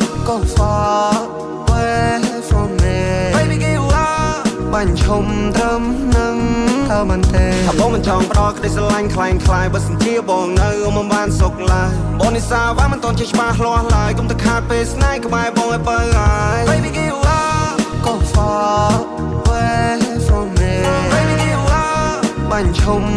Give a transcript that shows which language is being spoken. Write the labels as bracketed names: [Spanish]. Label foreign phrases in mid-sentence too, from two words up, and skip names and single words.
[English] go far away from me baby give up [Khmer] បាញ់ឈុំត្រឹមនឹងថាមិនទេថាបងមិនចង់ផ្ដោតក្តីស្រឡាញ់ខ្លាំងខ្លាយបើសិនជាបងនៅមិនបានសុខឡើយបងនិសាវ៉ាមិន តន់ជាច្បាស់លាស់ឡើយកុំទៅខាតពេលស្នេហ៍ក្បែរបងឲ្យបើហើយ [English] baby give up go far away from me baby give up [Khmer] បាញ់ឈុំ